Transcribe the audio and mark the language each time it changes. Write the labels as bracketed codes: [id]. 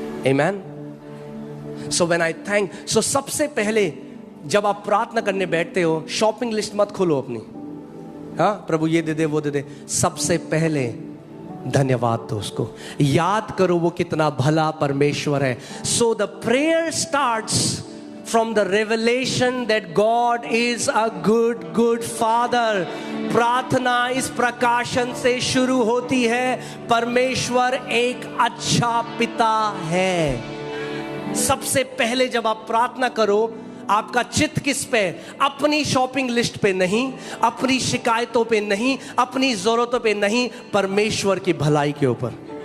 [hi] आमीन। [en] so when I thank, [hi] सो सबसे पहले जब आप प्रार्थना करने बैठते हो, शॉपिंग लिस्ट मत खोलो अपनी, हाँ प्रभु ये दे दे वो दे दे। सबसे पहले धन्यवाद दो उसको, याद करो वो कितना भला परमेश्वर है। [en] So the prayer starts from the revelation that God is a good father। [hi] प्रार्थना इस प्रकाशन से शुरू होती है, परमेश्वर एक अच्छा पिता है। सबसे पहले जब आप प्रार्थना करो, आपका चित्त किस पे? अपनी शॉपिंग लिस्ट पे नहीं, अपनी शिकायतों पे नहीं, अपनी जरूरतों पे नहीं, परमेश्वर की भलाई के ऊपर।